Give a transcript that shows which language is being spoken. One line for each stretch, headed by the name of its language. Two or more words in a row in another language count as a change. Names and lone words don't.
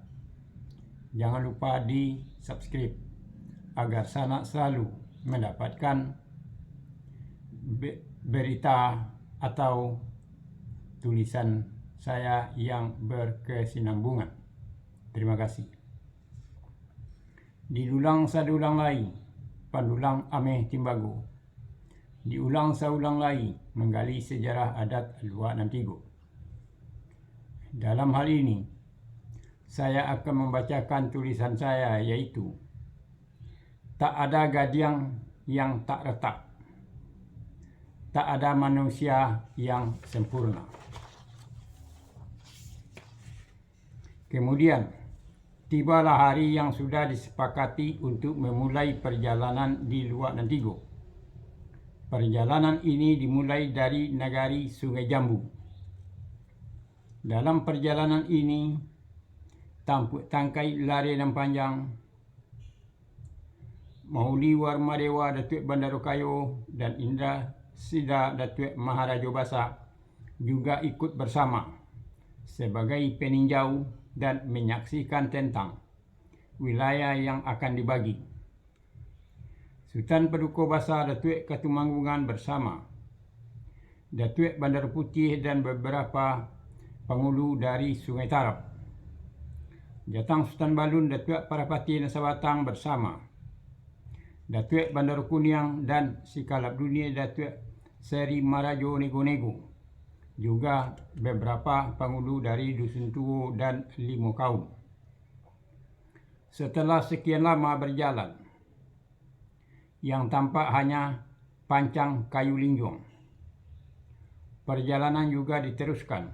Indonesian: Jangan lupa di subscribe agar Sanak selalu mendapatkan berita atau tulisan saya yang berkesinambungan. Terima kasih.
Minangkabau: Diulang sadulang lai, pandulang ameh timbago. Diulang saulang lai,
Indonesian: menggali sejarah adat Luak Nantigo. Dalam hal ini, saya akan membacakan tulisan saya, yaitu tak ada gadiang yang tak retak, tak ada manusia yang sempurna. Kemudian, tibalah hari yang sudah disepakati untuk memulai perjalanan di Luak Nantigo. Perjalanan ini dimulai dari Nagari Sungai Jambu. Dalam perjalanan ini, Tampuk Tangkai Lare dan Panjang, Mauli Warmadewa Datuk Bandarokayo, dan Indra Sida Datuk Maharajo Basa juga ikut bersama sebagai peninjau dan menyaksikan tentang wilayah yang akan dibagi. Sultan Paduka Basa Datuk Katumanggungan bersama Datuk Bandar Putih dan beberapa penghulu dari Sungai Tarap. Jatang Sultan Balun Datuk Parapati Nasabatang bersama Datuk Bandar Kuniang dan Sikalap Dunia Datuk Seri Marajo Nego-Nego. Juga beberapa penghulu dari Dusun Tuo dan Limo Kaum. Setelah sekian lama berjalan, yang tampak hanya pancang kayu linjong, perjalanan juga diteruskan.